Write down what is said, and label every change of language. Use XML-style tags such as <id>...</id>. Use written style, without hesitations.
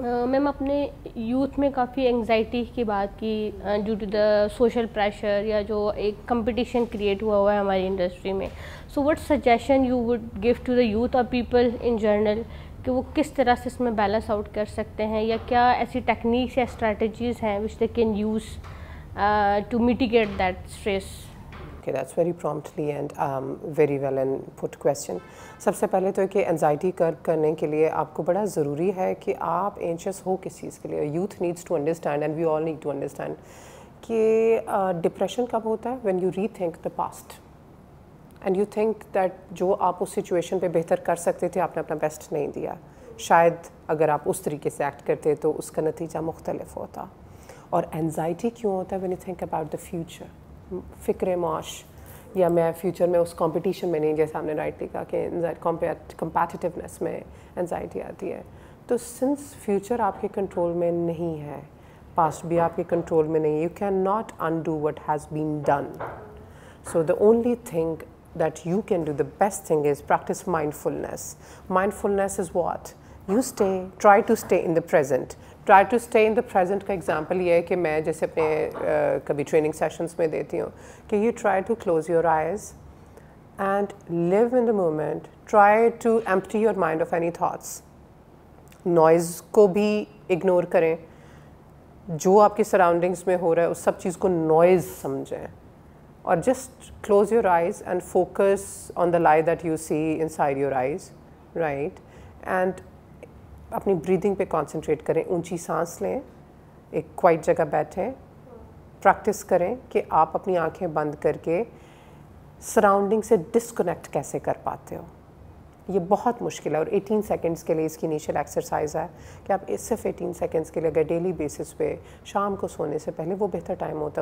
<hi>Ma'am अपने youth में काफ़ी एंग्जाइटी की बात की</hi> <en>due to the social pressure,</en> <hi>या जो एक कंपटीशन क्रिएट हुआ है हमारी इंडस्ट्री में.</hi> <en>so what suggestion you would give to the youth और people in general</en> <hi>कि वो किस तरह से इसमें बैलेंस आउट कर सकते हैं,</hi> <en>या क्या ऐसी टेक्निक्स या स्ट्रैटेजीज़ हैं which they can use to mitigate that stress? Okay, that's very promptly and very well and put question.</en> <hi>सबसे पहले तो कि एंजाइटी करने के लिए आपको बड़ा ज़रूरी है कि आप एंशियस हो किस चीज़ के लिए.</hi> <en>youth needs to understand and we all need to understand</en> <hi>कि डिप्रेशन कब होता है?</hi> <en>when you rethink the past and you think that</en> <hi>जो आप उस सिचुएशन पे बेहतर कर सकते थे आपने अपना बेस्ट नहीं दिया. शायद अगर आप उस तरीके से एक्ट करते तो उसका नतीजा मुख्तलिफ होता. और एंजाइटी क्यों होता है? When you think about the future, फ़िक्र माश, या मैं फ्यूचर में उस कंपटीशन में नहीं, जैसे आपने राइटली कहा कि कम्पैटिटिवनेस में एंजाइटी आती है. तो सिंस फ्यूचर आपके कंट्रोल में नहीं है, पास्ट भी आपके कंट्रोल में नहीं,</hi> <en>You can not undo what has been done. So the only thing that you can do, the best thing is practice mindfulness. Mindfulness is what? You try to stay in the present. Try to stay in the present</en> <hi>का example ये है कि मैं जैसे अपने कभी training sessions में देती हूँ कि</hi> <en>you try to close your eyes and live in the moment. Try to empty your mind of any thoughts.</en> <hi>Noise को भी ignore करें. जो आपकी surroundings में हो रहा है उस सब चीज़ को noise समझें.</hi> <en>Or just close your eyes and focus on the light that you see inside your eyes, right?</en> <hi>And अपनी breathing पे concentrate करें. ऊंची सांस लें, एक quiet जगह बैठें, practice करें कि आप अपनी आंखें बंद करके surrounding से disconnect कैसे कर पाते हो. ये बहुत मुश्किल है और 18 सेकंड्स के लिए इसकी इनिशियल एक्सरसाइज है कि आप इस सिर्फ 18 सेकंड्स के लिए अगर डेली बेसिस पे शाम को सोने से पहले, वो बेहतर टाइम होता है.</hi>